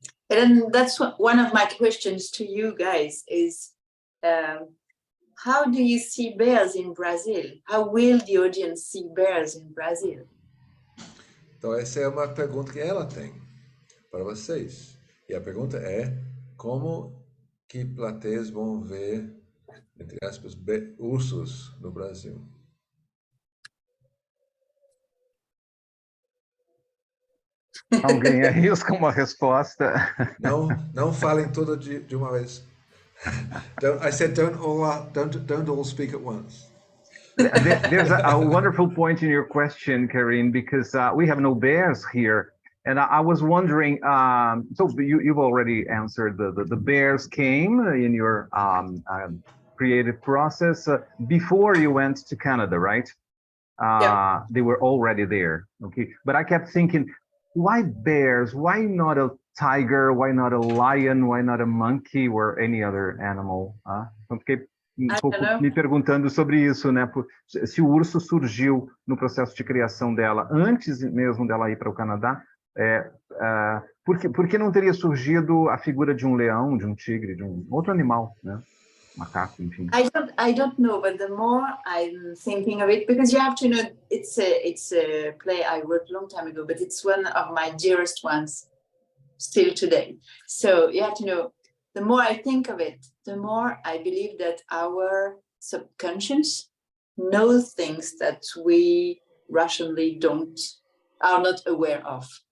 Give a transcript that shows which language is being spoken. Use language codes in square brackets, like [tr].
[en] And that's one of my questions to you guys is how do you see bears in Brazil? How will the audience see bears in Brazil? [pt] Então, essa é uma pergunta que ela tem para vocês. E a pergunta é, como que plateias vão ver, entre aspas, ursos no Brasil? Alguém arrisca uma resposta? Não falem tudo de uma vez. [en] I said don't all speak at once. There's a wonderful point in your question, Karin, because we have no bears here. And I was wondering, so you've already answered the bears came in your creative process before you went to Canada, right? Yeah. They were already there, okay? But I kept thinking, why bears? Why not a tiger? Why not a lion? Why not a monkey or any other animal? [pt] Então fiquei um pouco me perguntando sobre isso, né? Se o urso surgiu no processo de criação dela antes mesmo dela ir para o Canadá, por que não teria surgido a figura de um leão, de um tigre, de um outro animal, né? Macaco, enfim. [en] I don't know, but the more I'm thinking of it, because you have to know, it's a play I wrote a long time ago, but it's one of my dearest ones still today. So you have to know, the more I think of it, the more I believe that our subconscious knows things that we rationally are not aware of.